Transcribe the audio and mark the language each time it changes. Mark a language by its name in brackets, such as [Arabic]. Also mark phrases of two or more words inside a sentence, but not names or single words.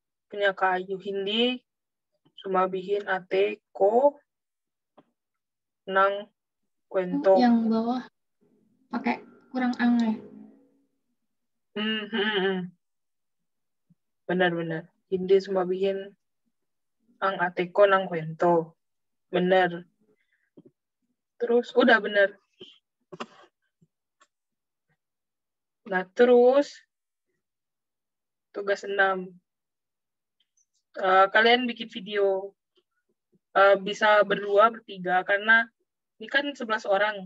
[Filipino] punya kayu hindi, sumabihin ate ko nang kwento. [Indonesian] Yang bawah pakai kurang ang. Benar-benar. [Filipino] Hindi sumabihin ang ate ko nang kwento. [Indonesian] Benar. Terus, udah benar. Nah, terus, tugas 6. Kalian bikin video. Bisa berdua, bertiga, karena ini kan 11 orang.